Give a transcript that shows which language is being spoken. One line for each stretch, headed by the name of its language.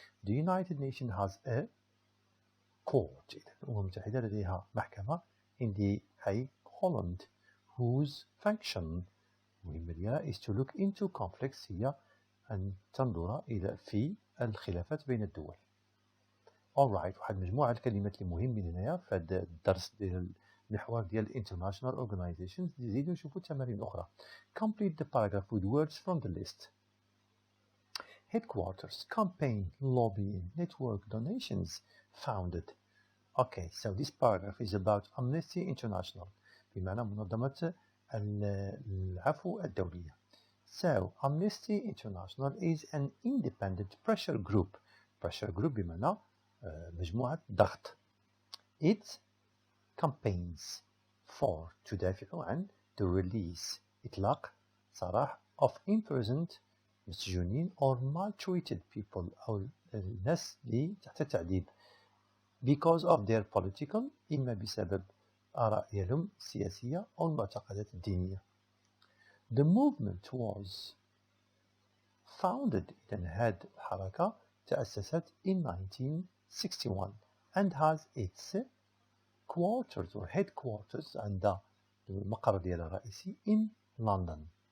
English: The United Nations has a court.
Arabic: الأمم المتحدة لديها محكمة
English: in the Hague, Holland, whose function
Arabic: مهمة ديالها
English: is to look into conflicts
Arabic: هي أن تنظر إلى في الخلافات بين الدول. Alright, واحد مجموعة الكلمات اللي مهمين هنايا في هذا الدرس ديال المحور ديال
English: international organizations.
Arabic: نزيدو نشوفو تمارين أخرى.
English: Complete the paragraph with words from the list. Headquarters, campaign, lobbying, network, donations, founded. Okay, so this paragraph is about Amnesty International
Arabic: بمعنى منظمة العفو الدولية.
English: So Amnesty International is an independent pressure group. Pressure group
Arabic: بمعنى مجموعة ضغط.
English: It campaigns for
Arabic: تدافع عن
English: the release
Arabic: إطلاق سراح of imprisoned مسجونين
English: or maltreated people
Arabic: أو الناس اللي تحت التعذيب
English: because of their political
Arabic: إما بسبب آراء ديالهم السياسية أو المعتقدات الدينية.
English: The movement was founded
Arabic: إذن هذه الحركة تأسست
English: in 1961 and has its quarters or headquarters
Arabic: عند المقر ديالها الرئيسي
English: in London.